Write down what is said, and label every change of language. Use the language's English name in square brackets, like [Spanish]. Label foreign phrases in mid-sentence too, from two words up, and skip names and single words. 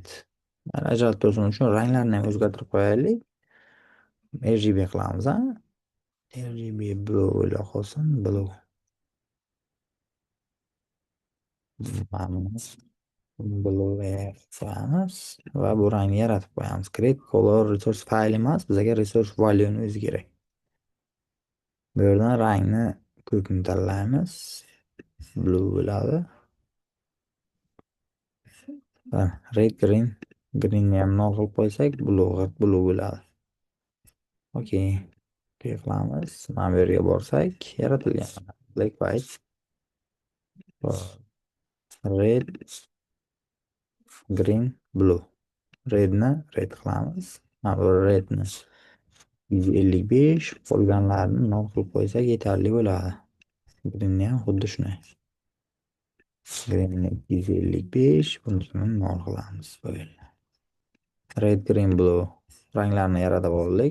[Uzbek] Ajratib tursin uchun ranglarni ham o'zgartirib qo'yaylik. RGB qilamiz, ha? [English] RGB blue [Uzbek] bo'la qolsin, blue. Blue qo'yamiz va bu rangni yaratib qo'yamiz. [English] Create color resource [Uzbek] fayl emas, bizga [English] resource value'ni [Uzbek] o'zi kerak. Bu yerdan rangni ko'kni tanlaymiz. Blue bo'ladi. [English] Red, green. [Uzbek] Greenni ham nol qilib qo'ysak, blue bo'ladi. Okey. Qilamiz. Mana bu yerga borsak, yaratilgan. [English] Black, white. Red, green, blue. [Uzbek] Redni red qilamiz. Mana bu redni 155, qolganlarini nol qilib qo'ysak yetarli bo'ladi. Greenni ham xuddi shunday. Greenni 255, bunisini nol qilamiz. [English] Red, green, blue [Uzbek] ranglarni yaratib oldik.